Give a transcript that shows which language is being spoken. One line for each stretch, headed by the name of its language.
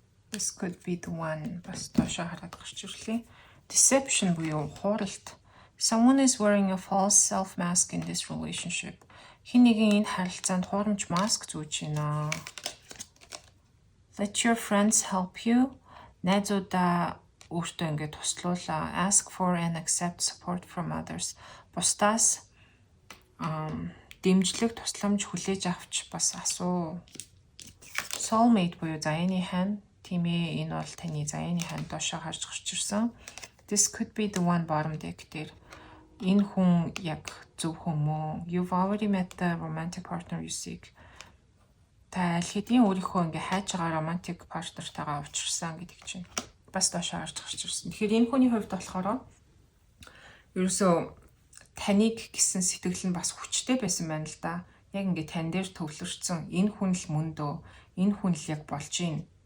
English: This could be the one.
Mongolian: Бас доошоо хараад гарч ирлээ. Deception буюу хууралт.
English: Someone is wearing a false self mask in this relationship.
Mongolian: Хин нэгэн энэ харилцаанд хуурамч маск зүүж байна.
English: Let your friends help you.
Mongolian: Найзуудаа өөртөө ингээд туслуулаа.
English: Ask for and accept support from others.
Mongolian: Бусдаас дэмжлэг, тусламж хүлээж авч бас асуу. Soulmate буюу заяаны хань. Тийм ээ, энэ бол таны заяаны хань доошоо харж гарч ирсэн.
English: This could be the one bottom deck дээр.
Mongolian: Энэ хүн яг зөв хүн мөн?
English: You've already met the romantic partner you seek.
Mongolian: Та аль хэдийн өөрийнхөө ингээ хайж байгаа
English: romantic partner-
Mongolian: тайгаа уулзсан гэдэг чинь бас доошоо харж гарч ирсэн. Тэгэхээр энэ хүний хувьд болохоор ерөөсөө таныг гэсэн сэтгэл нь бас хүчтэй байсан байна л да. Яг ингээ тань дээр төвлөрсөн. Энэ хүн л мөн дөө. Энэ хүн л яг болж юм.